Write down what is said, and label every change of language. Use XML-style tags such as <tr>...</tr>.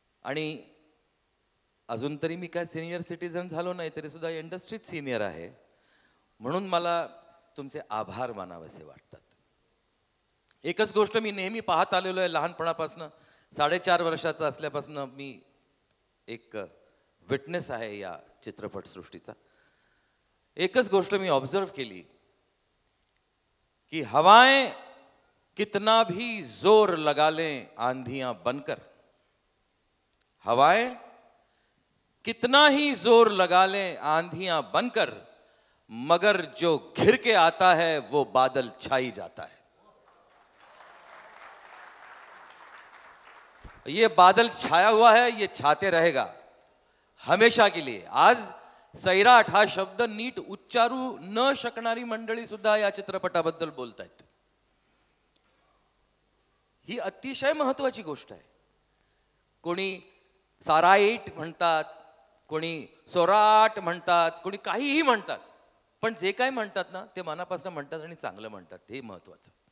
<mr>आणि अजून तरी मी काय सिनियर सिटीजन झालो नाही तरी सुद्धा इंडस्ट्रीत सिनियर आहे म्हणून मला तुमचे आभार मानावेसे वाटतात. एकच गोष्ट मी नेहमी पाहत आलेलो आहे लहानपणापासून. 4.5 वर्षाचा असल्यापासून मी एक विटनेस आहे या चित्रपटसृष्टीचा. एकच गोष्ट मी ऑब्जर्व केली कि</mr> <hi>हवाएं कितना भी जोर लगा लें आंधियां बनकर, हवाएं कितना ही जोर लगा लें आंधियां बनकर, मगर जो घिर के आता है वो बादल छाई जाता है. ये बादल छाया हुआ है, ये छाते रहेगा हमेशा के लिए.</hi> <mr>आज सैराट हा शब्द नीट उच्चारू न शकणारी मंडळी सुद्धा या चित्रपटाबद्दल बोलतायत. ही अतिशय महत्वाची गोष्ट आहे. कोणी साराईट म्हणतात, कोणी सोराट म्हणतात, कोणी काहीही म्हणतात, पण जे काय म्हणतात ना ते मनापासून म्हणतात आणि चांगलं म्हणतात, हे महत्वाचं.</mr>